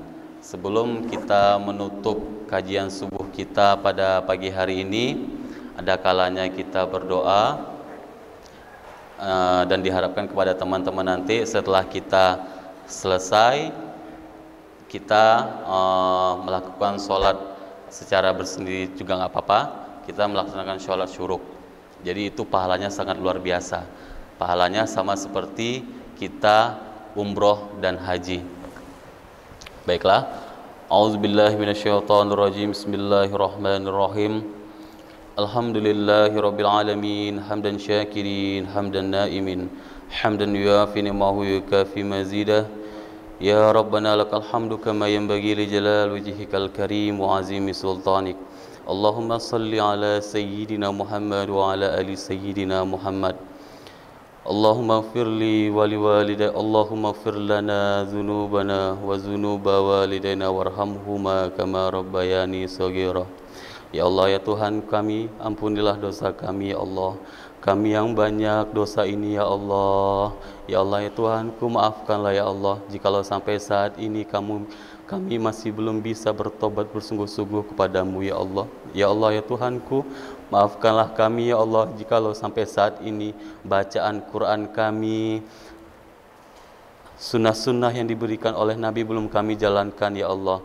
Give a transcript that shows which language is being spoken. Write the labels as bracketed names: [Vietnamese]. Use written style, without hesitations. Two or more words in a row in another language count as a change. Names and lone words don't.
[Indonesian] Sebelum kita menutup kajian subuh kita pada pagi hari ini, ada kalanya kita berdoa, dan diharapkan kepada teman-teman nanti setelah kita selesai, kita melakukan sholat secara bersendiri juga nggak apa-apa. Kita melaksanakan sholat syuruk. Jadi itu pahalanya sangat luar biasa. Pahalanya sama seperti kita umroh dan haji. Baiklah, [Arabic] أعوذ بالله من الشيطان الرجيم. بسم الله الرحمن الرحيم. الحمد لله رب العالمين حمدا شاكرين حمدا ناعمين حمدا يوافي نعمه يكافئ مزيده. يا ربنا لك الحمد كما ينبغي لجلال وجهك الكريم وعظيم سلطانك. اللهم صل على سيدنا محمد وعلى آل سيدنا محمد. اللهم اغفر لي ولوالدي اللهم اغفر لنا ذنوبنا وذنوب والدينا وارحمهما كما ربياني صغيرا. [Indonesian] Ya Allah, ya Tuhan kami, ampunilah dosa kami ya Allah. Kami yang banyak dosa ini ya Allah. Ya Allah, ya Tuhanku, maafkanlah ya Allah jikalau sampai saat ini kami masih belum bisa bertobat bersungguh-sungguh kepadamu ya Allah. Ya Allah, ya Tuhanku, maafkanlah kami ya Allah jikalau sampai saat ini bacaan Quran kami, sunnah-sunnah yang diberikan oleh Nabi belum kami jalankan ya Allah.